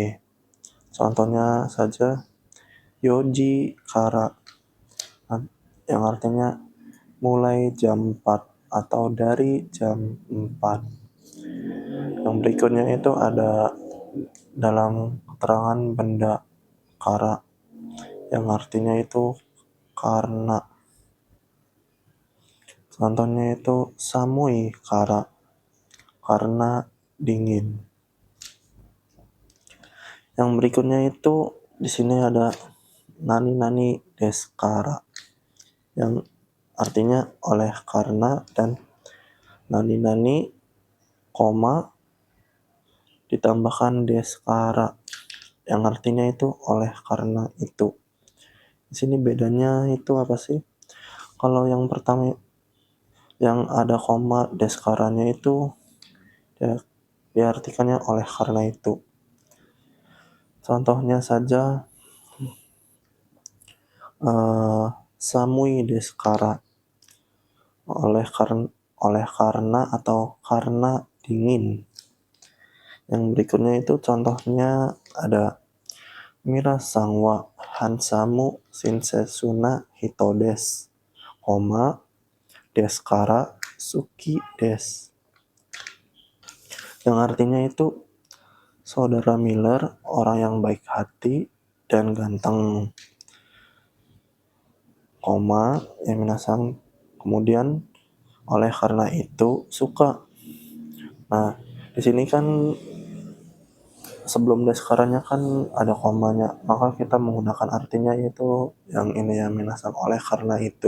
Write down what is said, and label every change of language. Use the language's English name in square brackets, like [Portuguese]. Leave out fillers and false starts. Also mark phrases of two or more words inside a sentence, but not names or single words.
[Indonesian] Contohnya saja [Japanese] 四時から, [Indonesian] yang artinya mulai jam 4 atau dari jam 4. Yang berikutnya itu ada dalam keterangan benda kara, yang artinya itu karena. Contohnya itu [Japanese] 寒いから, [Indonesian] karena dingin. Yang berikutnya itu di sini ada [Japanese] 何ですから, [Indonesian] yang artinya oleh karena, dan nani koma ditambahkan [Japanese] ですから, [Indonesian] yang artinya itu oleh karena itu. Di sini bedanya itu apa sih? Kalau yang pertama yang ada koma desu karanya itu ya, diartikannya oleh karena itu. Contohnya saja [Japanese] 寒いですから, [Indonesian] oleh karena atau karena dingin. Yang berikutnya itu contohnya ada [Japanese] ミラさんはハンサム親切な人です、ですから好きです. [Indonesian] Yang artinya itu saudara Miller orang yang baik hati dan ganteng, ya minasang, kemudian oleh karena itu suka. Nah, di sini kan sebelum deskaranya kan ada komanya, maka kita menggunakan artinya itu yang ini ya minasang, oleh karena itu.